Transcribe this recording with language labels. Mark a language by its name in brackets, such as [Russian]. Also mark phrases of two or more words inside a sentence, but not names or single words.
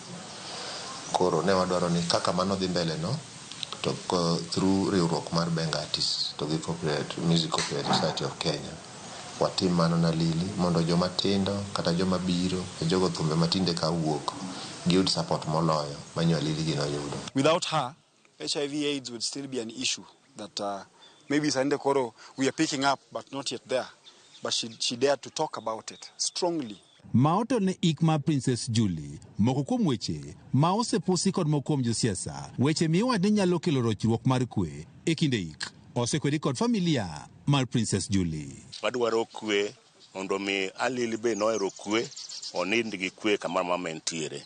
[Luo (Kenya and Tanzania)] Koro ne wadwaro ni kaka mano dhi mbele no to through riwruok mar Benga Artists to gi Music Copyright Society of Kenya watim mano na lili mondo joma tindo kata joma biro e jogo thumbe matinde ka wuok giyud support moloyo manyo lili gi no yudo. [English] Without her, HIV/AIDS would still be an issue that maybe Sande Koro we are picking up but not yet there. But she dared to talk about it strongly. [Luo (Kenya and Tanzania)] Maoto ne ik ma Princess Jully moko kuom weche ma osepusi kod moko kuom josiasa weche miwa ne nyalo kelo rochruok mar kwe e kinde ik osekwedi kod familia mar Princess Jully. Wadwaro kwe mondo mi alili be noero kwe onind gi kwe kamar mamentiere.